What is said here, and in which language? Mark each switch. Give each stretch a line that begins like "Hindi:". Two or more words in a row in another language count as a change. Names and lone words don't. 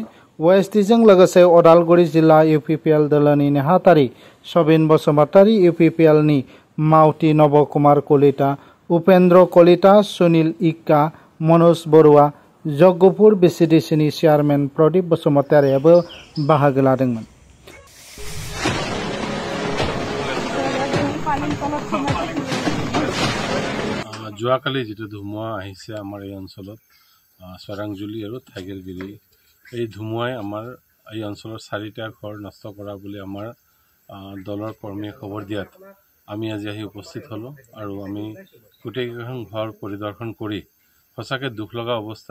Bodo: वेस्ट डिजों लोगोसे अदालगुरि जिल्ला इउपिपिएल दोलोनि नेहाथारि सबिन बसुमतारी, इउपिपिएलनि मावथि नब कुमार कलिता, उपेन्द्र कलिता, सुनील इक्का, मनोज बरुवा, जगपुर बिसिडिसिनि चेयारमेन प्रदीप बसुमतारीआबो बाहागो लादोंमोन।
Assamese: যোৱাকালি যেটো ধুমুহা আহিছে আমাৰ এই অঞ্চলত চৰাংজুলি আৰু থাইগেলগিৰি, এই ধুমুহাই আমাৰ এই অঞ্চলৰ 4টা ঘৰ নষ্ট কৰা বুলি আমাৰ দলৰ কৰ্মীয়ে খবৰ দিয়াত আমি আজি আহি উপস্থিত হলো আৰু আমি গোটেইকেইখন ঘৰ পৰিদৰ্শন কৰি সঁচাকৈ দুখ লগা অৱস্থা।